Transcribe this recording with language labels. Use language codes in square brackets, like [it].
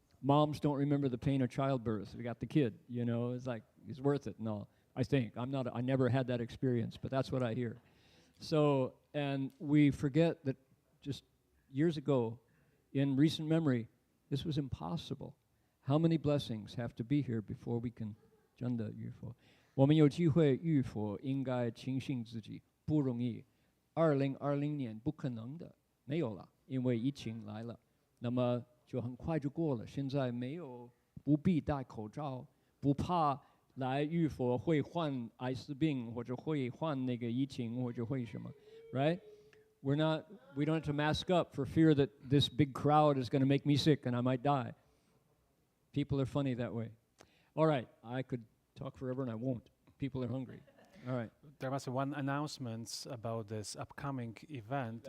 [en] Moms don't remember the pain of childbirth. We got the kid, you know, it's like, it's worth it. No, I think. I never had that experience, but that's what I hear. So, and we forget that just years ago, in recent memory, this was impossible. How many blessings have to be here before we can [zh] 真的遇佛？我们有机会遇佛，应该庆幸自己不容易。 2020年不可能的，没有了，因为疫情来了，那么就很快就过了。现在没有不必戴口罩，不怕来遇佛会患艾滋病或者会患那个疫情或者会什么 ，right？ [en] we don't have to mask up for fear that this big crowd is going to make me sick and I might die. People are funny that way. All right, I could talk forever and I won't. People are hungry. All right. There was one announcement about this upcoming event.